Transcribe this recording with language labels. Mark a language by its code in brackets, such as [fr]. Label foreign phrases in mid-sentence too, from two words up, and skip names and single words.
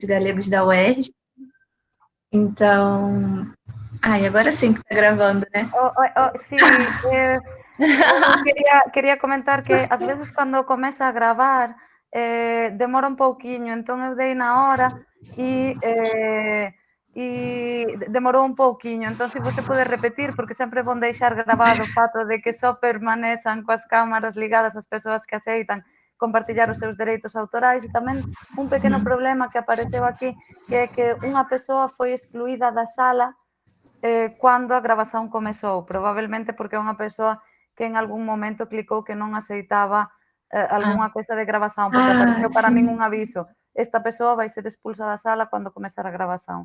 [pt] Galegos da UERJ. Então, agora sim que está gravando, né? [gl] Sí, quería comentar que ás veces cando comeza a gravar demora un pouquiño, entón eu dei na hora e demorou un pouquiño, entón [pt] se você pode [gl] repetir, [pt] porque sempre vão deixar grabado o fato de que [gl] só permanezan coas cámaras ligadas as persoas que aceitan compartillar os seus dereitos autorais, e tamén un pequeno problema que apareceu aquí, que é que unha persoa foi excluída da sala cando a gravación comezou, probablemente porque é unha persoa que en algún momento clicou que non aceitaba algunha cousa de gravación, porque apareceu para min un aviso, esta persoa vai ser expulsa da sala cando comezar a gravación.